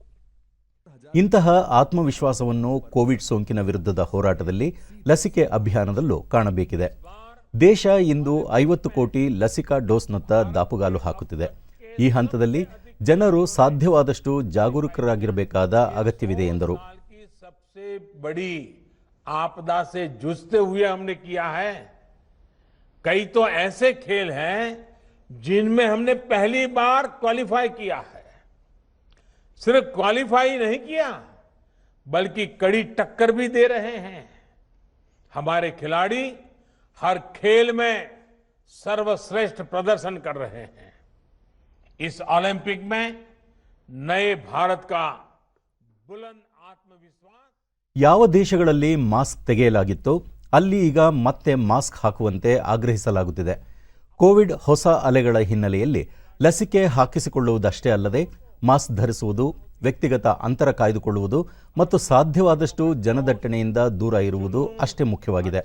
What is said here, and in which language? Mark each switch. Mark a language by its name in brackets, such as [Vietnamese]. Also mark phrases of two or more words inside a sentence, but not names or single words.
[Kannada] ಇಂತಹ ಆತ್ಮವಿಶ್ವಾಸವನ್ನು ಕೋವಿಡ್ ಸೋಂಕಿನ ವಿರುದ್ಧದ ಹೋರಾಟದಲ್ಲಿ ಲಸಿಕೆ ಅಭಿಯಾನದಲ್ಲೂ ಕಾಣಬೇಕಿದೆ. ದೇಶ ಇಂದು 50 ಕೋಟಿ ಲಸಿಕಾ ಡೋಸ್ನತ್ತ ದಾಪುಗಾಲು ಹಾಕುತ್ತಿದೆ. ಈ ಹಂತದಲ್ಲಿ ಜನರು ಸಾಧ್ಯವಾದಷ್ಟು ಜಾಗರೂಕರಾಗಿರಬೇಕಾದ ಅಗತ್ಯವಿದೆ ಎಂದರು. [Hindi] सबसे बड़ी आपदा से जूझते हुए हमने किया है. कई तो ऐसे खेल हैं जिनमें हमने पहली बार क्वालिफाई किया है. सिर्फ क्वालिफाई नहीं किया बल्कि कड़ी टक्कर भी दे रहे हैं. हमारे खिलाड़ी हर खेल में सर्वश्रेष्ठ प्रदर्शन कर रहे हैं. इस ओलंपिक में नए भारत का बुलंद आत्मविश्वास. [Kannada] ಯಾವ ದೇಶಗಳಲ್ಲಿ ಮಾಸ್ಕ್ ತೆಗೆಯಲಾಗಿತ್ತೋ ಅಲ್ಲಿ ಈಗ ಮತ್ತೆ ಮಾಸ್ಕ್ ಹಾಕುವಂತೆ ಆಗ್ರಹಿಸಲಾಗುತ್ತಿದೆ. ಕೋವಿಡ್ ಹೊಸ ಅಲೆಗಳ ಹಿನ್ನೆಲೆಯಲ್ಲಿ ಲಸಿಕೆ ಹಾಕಿಸಿಕೊಳ್ಳುವುದಷ್ಟೇ ಅಲ್ಲದೆ ಮಾಸ್ಕ್ ಧರಿಸುವುದು, ವ್ಯಕ್ತಿಗತ ಅಂತರ ಕಾಯ್ದುಕೊಳ್ಳುವುದು ಮತ್ತು ಸಾಧ್ಯವಾದಷ್ಟು ಜನದಟ್ಟಣೆಯಿಂದ ದೂರ ಇರುವುದು ಅಷ್ಟೇ ಮುಖ್ಯವಾಗಿದೆ.